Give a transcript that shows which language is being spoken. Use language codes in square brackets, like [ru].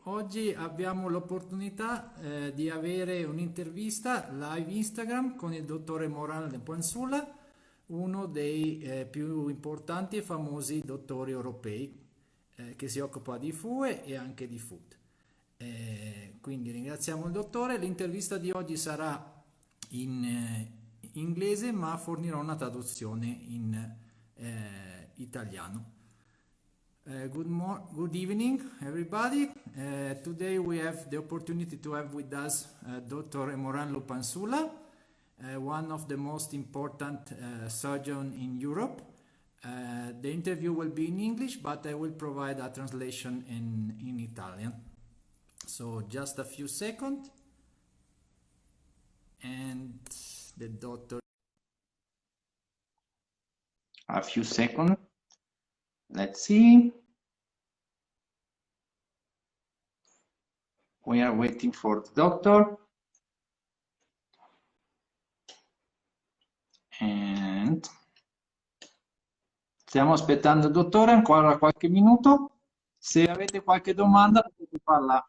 [it] Oggi abbiamo l'opportunità di avere un'intervista live Instagram con il dottore Emorane Lupanzula, uno dei più importanti e famosi dottori europei che si occupa di FUE e anche di FUE. Quindi ringraziamo il dottore. L'intervista di oggi sarà in inglese, ma fornirò una traduzione in italiano. [en] Good evening, everybody. Today we have the opportunity to have with us Dr. Emorane Lupanzula, one of the most important surgeons in Europe. The interview will be in English, but I will provide a translation in Italian. So just a few seconds, and the doctor. A few seconds. Let's see. We are waiting for the doctor. [it] And stiamo aspettando il dottore ancora qualche minuto. Se avete qualche domanda potete farla.